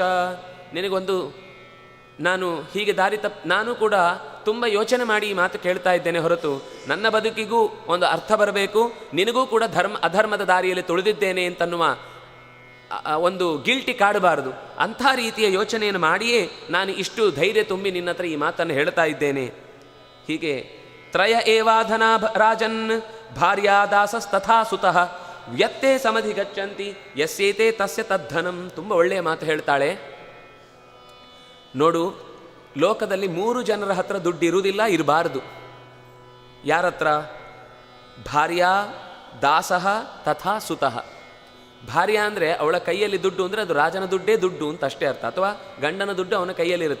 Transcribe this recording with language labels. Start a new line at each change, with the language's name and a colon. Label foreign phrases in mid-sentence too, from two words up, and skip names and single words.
Kannada: ನಿನಗೊಂದು ನಾನು ಹೀಗೆ ನಾನು ಕೂಡ ತುಂಬ ಯೋಚನೆ ಮಾಡಿ ಈ ಮಾತು ಕೇಳ್ತಾ ಇದ್ದೇನೆ ಹೊರತು ನನ್ನ ಬದುಕಿಗೂ ಒಂದು ಅರ್ಥ ಬರಬೇಕು, ನಿನಗೂ ಕೂಡ ಅಧರ್ಮದ ದಾರಿಯಲ್ಲಿ ತುಳಿದಿದ್ದೇನೆ ಅಂತನ್ನುವ ಒಂದು ಗಿಲ್ಟಿ ಕಾಡಬಾರದು. ಅಂಥ ರೀತಿಯ ಯೋಚನೆಯನ್ನು ಮಾಡಿಯೇ ನಾನು ಇಷ್ಟು ಧೈರ್ಯ ತುಂಬಿ ನಿನ್ನ ಹತ್ರ ಈ ಮಾತನ್ನು ಹೇಳ್ತಾ ಇದ್ದೇನೆ.
Sanskrit: ಹೀಗೆ ತ್ರಯ ಏವಾಧನಾ ರಾಜನ್ ಭಾರ್ಯಾ ದಾಸಸ್ತಥಾ ಸುತಃ ವ್ಯತ್ತೇ ಸಮಧಿ ಗಚ್ಚಂತಿ ಯಸ್ಯೇತೆ ತಸ್ಯ ತದ್ಧನಂ.
Kannada: ತುಂಬ ಒಳ್ಳೆಯ ಮಾತು ಹೇಳ್ತಾಳೆ ನೋಡು. ಲೋಕದಲ್ಲಿ 3 ಜನರ ಹತ್ರ ದುಡ್ಡು ಇರುವುದಿಲ್ಲ, ಇರಬಾರದು.
Sanskrit: ಯಾರತ್ರ? ಭಾರ್ಯಾ ದಾಸಃ ತಥಾ ಸುತಃ.
Kannada: ಭಾರ್ಯ ಅಂದರೆ ಅವಳ ಕೈಯಲ್ಲಿ ದುಡ್ಡು ಅಂದರೆ ಅದು ರಾಜನ ದುಡ್ಡೇ ದುಡ್ಡು ಅಂತ ಅಷ್ಟೇ ಅರ್ಥ, ಅಥವಾ ಗಂಡನ ದುಡ್ಡು ಅವನ ಕೈಯಲ್ಲಿರುತ್ತೆ.